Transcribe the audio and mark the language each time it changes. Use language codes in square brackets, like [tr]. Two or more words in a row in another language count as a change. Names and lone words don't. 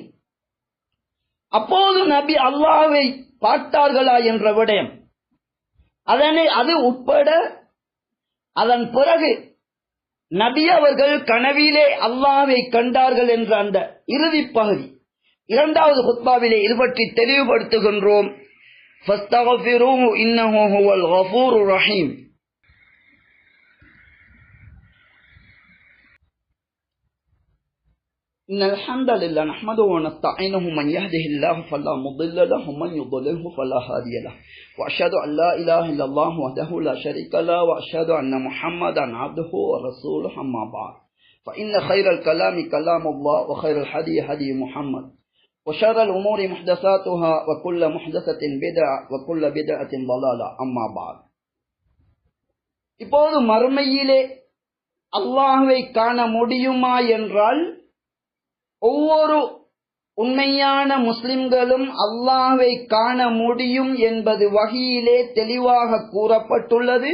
[ta] அப்போது நபி அல்லாஹ்வை பார்த்தார்களா என்ற விடயம், அது உட்பட அதன் பிறகு நபி அவர்கள் கனவிலே அல்லாஹ்வை கண்டார்கள் என்ற அந்த இறுதி பகுதி இரண்டாவது குத்பாவிலே இது பற்றி தெளிவுபடுத்துகின்றோம். [ar] فاستغفروه إنه هو الغفور الرحيم. إن الحمد لله نحمده ونستعينه من يهده الله فلا முضل له ومن يضلله فلا هادي له واشهد ان لا اله الا الله وحده لا شريك له واشهد ان محمدا عبده ورسوله اما بعد فان خير الكلام كلام الله وخير الهدي هدي محمد وشر الأمور محدثاتها وكل محدثة بدعة وكل بدعة ضلالة أما بعد. [ta] இப்போது மறுமையிலே அல்லாஹ்வை காண முடியுமா என்றால், ஒவ்வொரு உண்மையான முஸ்லிம்களும் அல்லாஹ்வை காண முடியும் என்பது வஹீயிலே தெளிவாக கூறப்பட்டுள்ளது.